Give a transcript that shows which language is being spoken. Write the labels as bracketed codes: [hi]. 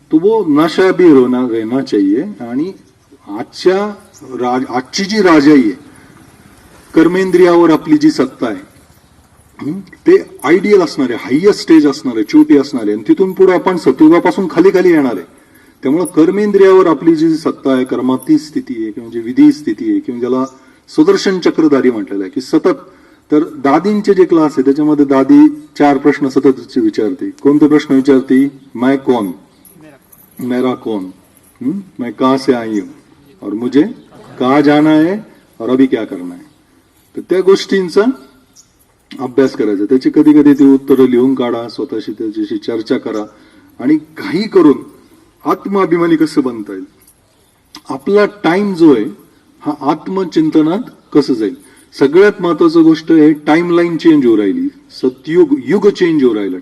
[hi] तो वो नशा भी रहना चाहिए. [mr] आणि आजची जी राजाई आहे, कर्मेंद्रियावर आपली जी सत्ता आहे, ते आयडियल असणार आहे, हायएस्ट स्टेज असणार आहे, छोटी असणार आहे. आणि तिथून पुढे आपण सत्युगापासून खाली खाली येणार आहे. त्यामुळे कर्मेंद्रियावर आपली जी सत्ता आहे, कर्माती स्थिती आहे किंवा म्हणजे विधी स्थिती आहे किंवा ज्याला सुदर्शन चक्रधारी म्हटलेलं आहे की सतत. तर दादींचे जे क्लास आहे त्याच्यामध्ये दादी 4 प्रश्न सतत विचारते. कोणते प्रश्न विचारते, [hi] मैं कौन, मेरा कौन, मैं कहां से आई हूं और मुझे कहां जाना है और अभी क्या करना है. [mr] तर त्या गोष्टींचा अभ्यास करायचा. त्याची कधी कधी ती उत्तरं लिहून काढा, स्वतःशी त्याच्याशी चर्चा करा आणि काही करून आत्माभिमानी कसं बनता येईल. आपला टाइम जो आहे हा आत्मचिंतनात कसं जाईल. सगळ्यात महत्वाची गोष्ट आहे, टाइमलाईन चेंज होऊ राहिली. सतयुग युग चेंज होऊ राहिलं.